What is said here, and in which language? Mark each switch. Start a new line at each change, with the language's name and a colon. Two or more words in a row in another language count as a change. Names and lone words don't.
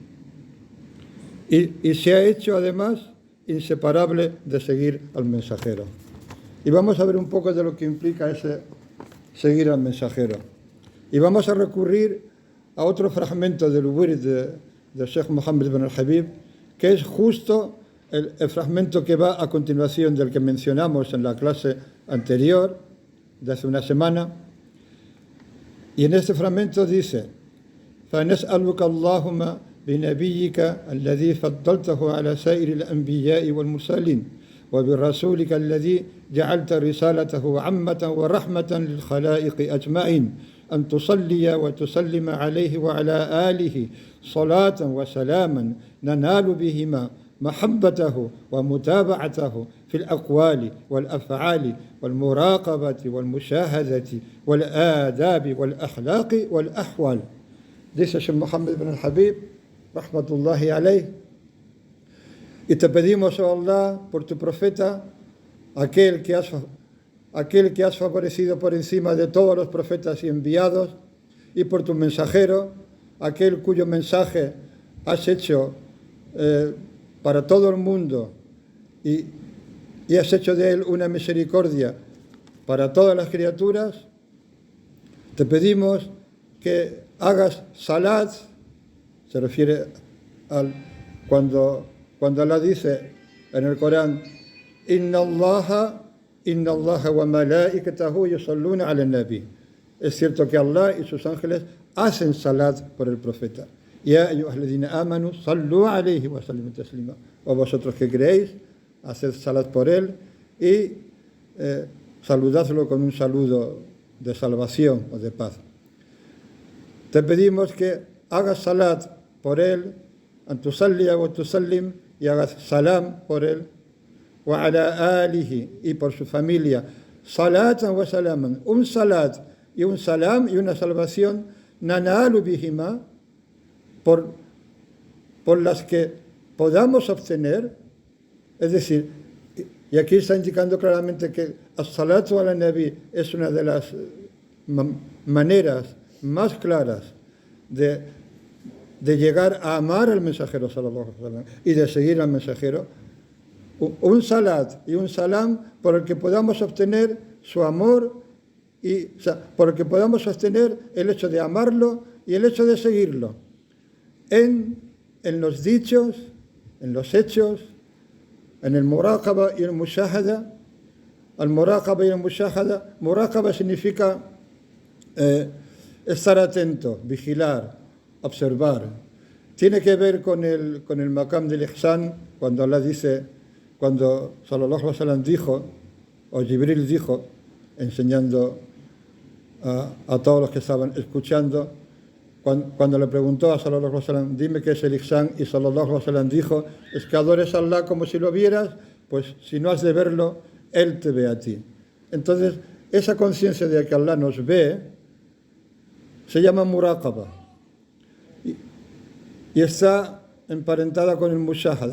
Spanish: Y se ha hecho además inseparable de seguir al mensajero. Y vamos a ver un poco de lo que implica ese seguir al mensajero. Y vamos a recurrir a otro fragmento del Wird de Sheikh Mohammed bin al-Habib, que es justo el fragmento que va a continuación del que mencionamos en la clase anterior, de hace una semana. Y en este fragmento dice:
Arabic: فَنَسْأَلُكَ اللَّهُمَّ بِنَبِيِّكَ الَّذِي فَضَّلْتَهُ عَلَى سَائِرِ الْأَنْبِيَاءِ وَالْمُرْسَلِينَ وبرسولك الذي جعلت رسالته عامة ورحمة للخلائق أجمعين أن تصلي وتسلم عليه وعلى آله صلاة وسلاما ننال بهما محبته ومتابعته في الأقوال والأفعال والمراقبة والمشاهدة والآداب والأخلاق والأحوال.
Spanish: Dice Sheikh Muhammad ibn al-Habib,
Arabic: رحمة الله عليه,
Spanish: y te pedimos, oh Allah, por tu profeta, aquel que has favorecido por encima de todos los profetas y enviados, y por tu mensajero, aquel cuyo mensaje has hecho para todo el mundo y has hecho de él una misericordia para todas las criaturas. Te pedimos que hagas salat, se refiere cuando Allah dice en el Corán,
Arabic: إن الله وملائكته يصلون على النبي.
Spanish: Es cierto que Allah y sus ángeles hacen salat por el profeta.
Arabic: يا أيها الذين آمنوا صلوا عليه وسلموا تسليما.
Spanish: O vosotros que creéis, haced salat por él y saludadlo con un saludo de salvación o de paz. Te pedimos que hagas salat por él,
Arabic: أن تصلي وتسلم,
Spanish: y hagas salam por él,
Arabic: وعلى آله,
Spanish: y por su familia,
Arabic: صلاة وسلاما,
Spanish: un salat y un salam y una salvación,
Arabic: ننال بهما,
Spanish: por las que podamos obtener, es decir, y aquí está indicando claramente que
Arabic: الصلاة على النبي
Spanish: es una de las maneras más claras de llegar a amar al mensajero
Arabic: صلى الله عليه وسلم
Spanish: y de seguir al mensajero. Un salat y un salam por el que podamos obtener su amor y por el que podamos obtener el hecho de amarlo y el hecho de seguirlo en los dichos, en los hechos, en el muraqaba y el mushahada. Al muraqaba y el mushahada, muraqaba significa estar atento, vigilar, observar. Tiene que ver con el maqam del ihsan, cuando Allah dice, cuando
Arabic: صلى الله عليه وسلم
Spanish: dijo, o Jibril dijo, enseñando a todos los que estaban escuchando, cuando le preguntó a
Arabic: صلى الله عليه وسلم,
Spanish: dime qué es el ihsan, y
Arabic: صلى الله عليه وسلم
Spanish: dijo, es que adores a Allah como si lo vieras, pues si no has de verlo, Él te ve a ti. Entonces, esa conciencia de que Allah nos ve, se llama muraqaba. Y está emparentada con el mushahada.